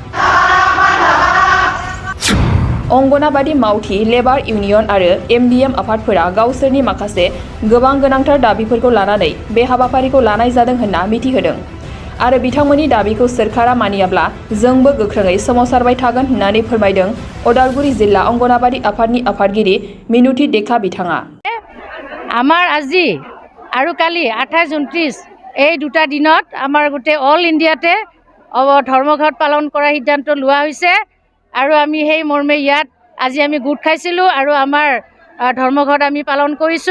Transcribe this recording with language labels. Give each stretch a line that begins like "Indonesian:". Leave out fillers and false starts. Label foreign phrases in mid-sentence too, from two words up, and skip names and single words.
Bodo: अंगनाबादी मावथि लेबार इउनियन आरो एमडिएम आफादफोरा गावसोरनि माखासे गोबां गोनांथार दाबिफोरखौ लानानै बे हाबाफारिखौ लानाय जादों होनना मिथिहोदों आरो बिथांमोननि दाबिखौ सोरखारा मानियाब्ला जोंबो गोख्रोङै सोमावसारबाय थागोन होननानै फोरमायदों उदालगुरि जिल्ला अंगनाबादी आफादनि आफादगिरि मिनुति देखा बिथाङा।
Assamese: আমাৰ আজি আৰু কালি 28-29 এই দুটা দিনত আমাৰ গোটেই অল ইণ্ডিয়াতে ধৰ্মঘট পালন কৰাৰ সিদ্ধান্ত লোৱা হৈছে আৰু আমি সেই মৰ্মে ইয়াত আজি আমি গোট খাইছিলোঁ আৰু আমাৰ ধৰ্মঘট আমি পালন কৰিছোঁ।